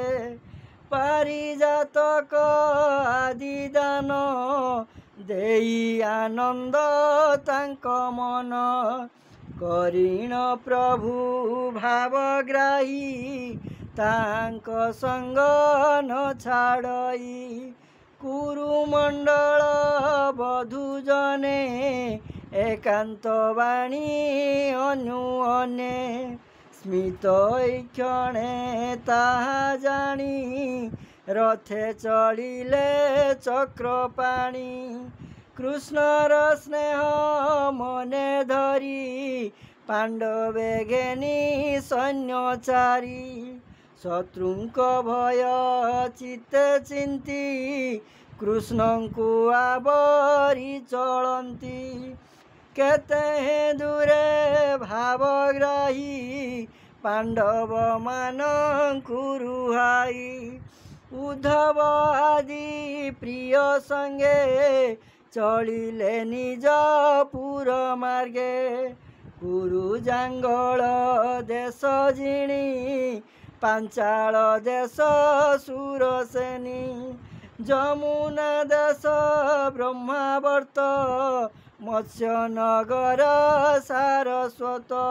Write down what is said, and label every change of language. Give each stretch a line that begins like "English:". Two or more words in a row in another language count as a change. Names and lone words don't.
Odia: ପାରିଜାତକ ଆଦି ଦାନ ଦେଇ ଆନନ୍ଦ ତାଙ୍କ ମନ କରିଣ ପ୍ରଭୁ ଭାବଗ୍ରାହୀ ତାଙ୍କ ସଙ୍ଗ ନ ଛାଡ଼ଇ କୁରୁମଣ୍ଡଳ ବଧୂ ଜନେ ଏକାନ୍ତ ବାଣୀ ଅନୁଅନେ ସ୍ମିତ କ୍ଷଣେ ତାହା ଜାଣି ରଥେ ଚଳିଲେ ଚକ୍ରପାଣି କୃଷ୍ଣର ସ୍ନେହ ମନେ ଧରି ପାଣ୍ଡବେ ଘେନି ସୈନ୍ୟଚାରୀ ଶତ୍ରୁଙ୍କ ଭୟ ଚିତ୍ତେ ଚିନ୍ତି କୃଷ୍ଣଙ୍କୁ ଆବରି ଚଳନ୍ତି କେତେ ଦୂରେ ଭାବଗ୍ରାହୀ ପାଣ୍ଡବ ମାନଙ୍କୁ ରୁହାଇ ଉଦ୍ଧବ ଆଦି ପ୍ରିୟ ସଙ୍ଗେ ଚଳିଲେ ନିଜ ପୁର ମାର୍ଗେ କୁରୁ ଜାଙ୍ଗଳ ଦେଶ ଜିଣି ପାଞ୍ଚାଳ ଦେଶ ସୁରସେନୀ ଯମୁନା ଦେଶ ବ୍ରହ୍ମାବର୍ତ୍ତ ମତ୍ସ୍ୟନଗର ସାରସ୍ୱତ